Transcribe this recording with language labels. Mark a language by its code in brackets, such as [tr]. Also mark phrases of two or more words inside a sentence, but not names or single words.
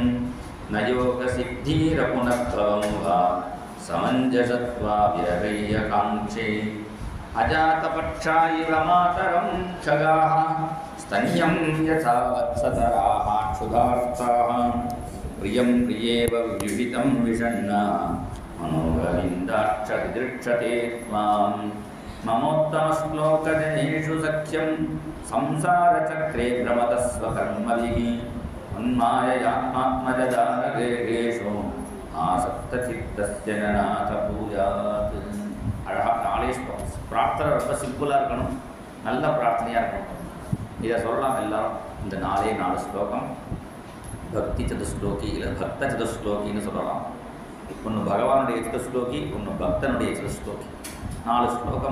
[sa] न योगसिद्धीरपुनर्भवं वा समञ्जसत्वा विरहय्य काङ्क्षे अजातपक्षा इव मातरं खगाः स्तन्यं यथा वत्सतराः क्षुधार्ताः प्रियं प्रियेव व्युषितं विषण्णा मनोगविन्दाक्षविदृक्षते त्वां ममोत्तमश्लोकजनेषु सख्यं संसारचक्रे भ्रमतस्वकर्मभिः उन्माययात्मात्मजदानगेहेषु आसक्तचित्तस्य ननाथ भूयात्. [ta] அழகாக 4 ஸ்லோகம். பிரார்த்தனை ரொம்ப சிம்பிளாக இருக்கணும், நல்ல பிரார்த்தனையாக இருக்கணும். இதை சொல்லலாம் எல்லாரும். இந்த 4 ஸ்லோகம் பக்தி சதுஸ்லோகி இல்லை பக்த சதுஸ்லோகின்னு சொல்லலாம். ஒன்று பகவானுடைய சதுஸ்லோகி, ஒன்று பக்தனுடைய சதுஸ்லோகி. 4 ஸ்லோகம்.